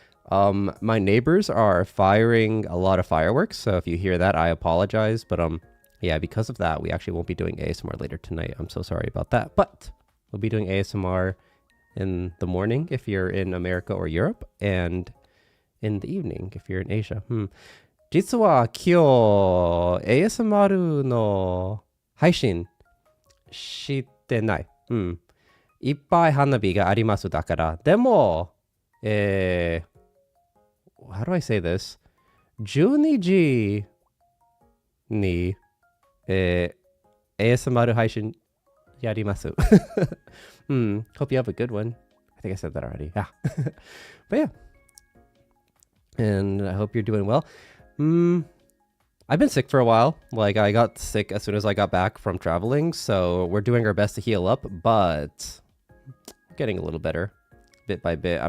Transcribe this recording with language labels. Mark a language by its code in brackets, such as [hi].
[en] My neighbors are firing a lot of fireworks, so if you hear that, I apologize. But yeah, because of that, we actually won't be doing ASMR later tonight. I'm so sorry about that. But we'll be doing ASMR in the morning if you're in America or Europe, and in the evening if you're in Asia. [ja] 実は今日 ASMR の配信してない。いっぱい花火がありますだから。 [en] でも、how do I say this? [ja] 12時に、ASMR 配信やります。 [en] Hope you have a good one. I think I said that already. Yeah. But yeah. And I hope you're doing well. I've been sick for a while. Like, I got sick as soon as I got back from traveling, so we're doing our best to heal up, but getting a little better bit by bit.